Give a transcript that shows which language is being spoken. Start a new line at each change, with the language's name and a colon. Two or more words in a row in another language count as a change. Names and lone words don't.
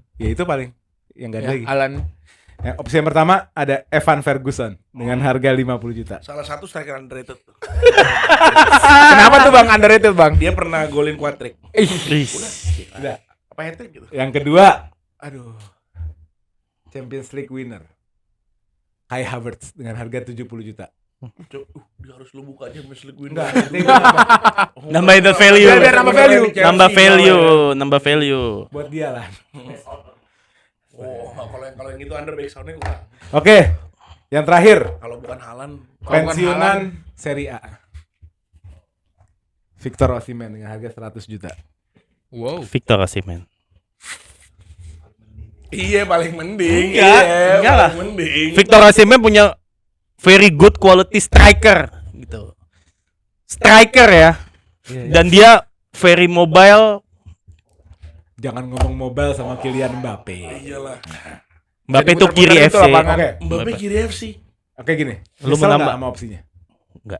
Indonesian: Ya itu paling yang gak ada Ya, lagi. Haaland. Ya, opsi yang pertama ada Evan Ferguson dengan harga 50 juta. Salah satu striker underrated tuh. Kenapa tuh Bang underrated Bang? Dia pernah golin quad-trick. Udah. Apa hat-trick gitu? Yang kedua, aduh. Champions League winner. Kai Havertz dengan harga 70 juta. Dia harus lu buka aja Champions League winner. Enggak, nanti gua
English: Nambahin the value.
Indonesian: Biar nambah value. Nambah value. buat dia lah. Oh, kalau yang itu under back sound-nya gua. Oke. Yang terakhir, Kalau bukan Haaland, pensiunan Serie A. Victor Osimhen dengan harga 100 juta. Wow. Victor Osimhen. iya paling mending. Enggak, Iya, enggak lah. paling mending. Victor Osimhen punya
English: very good quality striker
Indonesian: gitu. Striker ya. Dan dia
English: very mobile.
Indonesian: Jangan ngomong mobile sama Kylian Mbappe. Iyalah. Mbappe itu kiri Diputer-puter itu FC. lapangan. Oke. Mbappe kiri FC. Oke gini. Lu Nyesel menambah- nggak sama opsinya? Enggak.